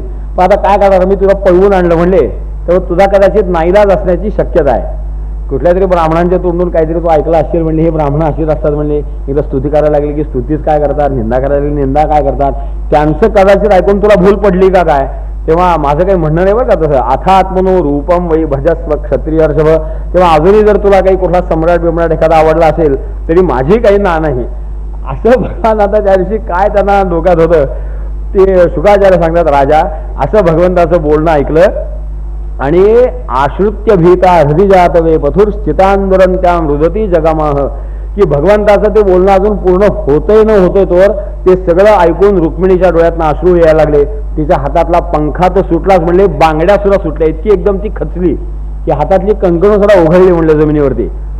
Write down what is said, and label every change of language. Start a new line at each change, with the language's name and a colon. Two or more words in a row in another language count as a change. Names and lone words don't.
Marathi: पण आता काय करणार, मी तुला पळवून आणलं म्हणले, तेव्हा तुझा कदाचित नाईलाज असण्याची शक्यता आहे. कुठल्या तरी ब्राह्मणांच्या तोंडून काहीतरी तू ऐकला असेल म्हणले, हे ब्राह्मण अशीच असतात म्हणले. एकदा स्तुती करायला लागली की स्तुतीच काय करतात, निंदा करायला लागली निंदा काय करतात. त्यांचं कदाचित ऐकून तुला भूल पडली का काय. तेव्हा माझं काही म्हणणं नाही बरं का तसं.
Sanskrit: अथात्मनो रूपम वै भजस्व क्षत्रिय हर्षभ.
Marathi: तेव्हा अजूनही जर तुला काही कुठला सम्राट बिम्राट एखादा आवडला असेल तरी माझी काही ना नाही असं भगवान. आता त्या दिवशी काय त्यांना डोक्यात होतं ते शुकाचार्य सांगतात. राजा असं भगवंताचं बोलणं ऐकलं आणि
Sanskrit: आश्रित्य भीता हृदिजात वे पथुरश्चितांदोलन त्या मृदती जगामाह.
Marathi: की भगवंताचं ते बोलणं अजून पूर्ण होतंय न होतंय तोवर ते सगळं ऐकून रुक्मिणीच्या डोळ्यातनं अश्रू यायला लागले. तिच्या हातातला पंखा तर सुटलाच म्हणले, बांगड्या सुद्धा सुटल्या. इतकी एकदम ती खचली की हातातली कंकणं सुद्धा ओघळली म्हणले जमिनीवरती.